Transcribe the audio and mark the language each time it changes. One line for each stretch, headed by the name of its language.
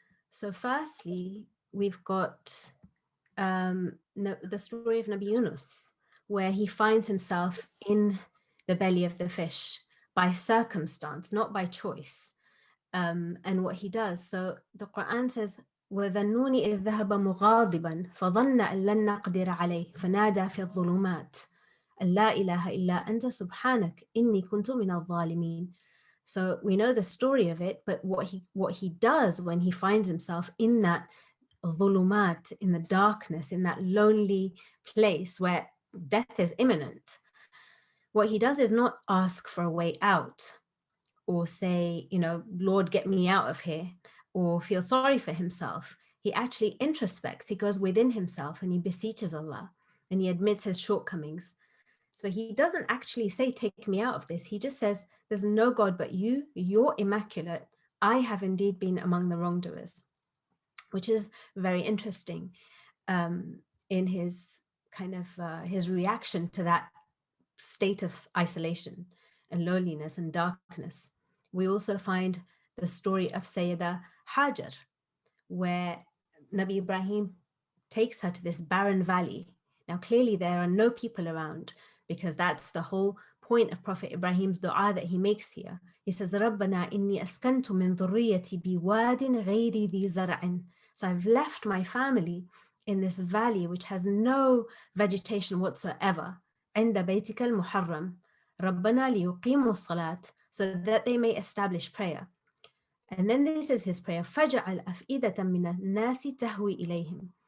English: So firstly, we've got the story of Nabi Yunus, where he finds himself in the belly of the fish by circumstance, not by choice. And what he does. So the Quran says,
Arabic: وَذَنُّونِ إِذْ ذَهَبَ مُغَاضِبًا فَظَنَّ أَن لَّن نَّقْدِرَ عَلَيْهِ فَنَادَى فِي الظُّلُمَاتِ أَن لَّا إِلَهَ إِلَّا أَنْتَ سُبْحَانَكَ إِنِّي كُنتُ مِنَ الظَّالِمِينَ.
English: So we know the story of it, but what he does when he finds himself in that dhulumat, in the darkness, in that lonely place where death is imminent, what he does is not ask for a way out or say, Lord, get me out of here, or feel sorry for himself. He actually introspects, he goes within himself and he beseeches Allah and he admits his shortcomings. So he doesn't actually say, take me out of this. He just says, there's no God but you, you're immaculate. I have indeed been among the wrongdoers, which is very interesting in his kind of his reaction to that state of isolation and loneliness and darkness. We also find the story of Sayyida Hajar, where Nabi Ibrahim takes her to this barren valley. Now, clearly there are no people around, because that's the whole point of Prophet Ibrahim's dua that he makes here. He says,
Arabic: رَبَّنَا إِنِّي أَسْكَنْتُ مِنْ ذُرِّيَّتِي بِوَادٍ غَيْرِ ذِي زَرْعٍ.
English: So I've left my family in this valley which has no vegetation whatsoever.
Arabic: عند بيتك المحرم ربنا ليقيموا الصلاة,
English: so that they may establish prayer. And then this is his prayer,
Arabic: فَجْعَلْ أَفْئِدَةً مِنَ النَّاسِ تَهْوِي إِلَيْهِمْ.